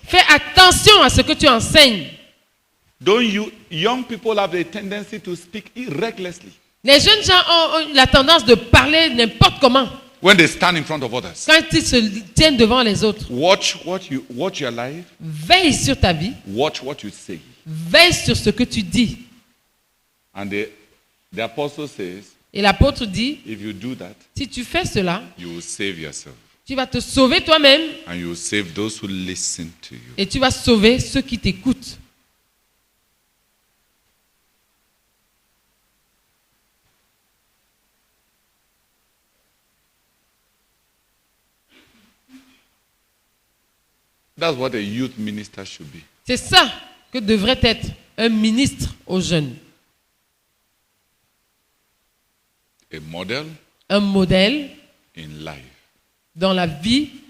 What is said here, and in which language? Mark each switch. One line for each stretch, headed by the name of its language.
French: Fais attention à ce que tu enseignes.
English: Don't you, young people have a tendency to speak recklessly
French: Les jeunes gens ont la tendance de parler n'importe comment
English: when they stand in front of others.
French: quand ils se tiennent devant les autres.
English: Watch your life.
French: Veille sur ta vie.
English: Watch what you say.
French: Veille sur ce que tu dis.
English: And the apostle says,
French: Et l'apôtre dit,
English: if you do that,
French: si tu fais cela,
English: you will save yourself.
French: tu vas te sauver toi-même
English: And you will save those who listen to you.
French: et tu vas sauver ceux qui t'écoutent.
English: That's what a youth minister should be.
French: C'est ça que devrait être un ministre aux jeunes.
English: A model
French: Un modèle
English: in life.
French: dans la vie.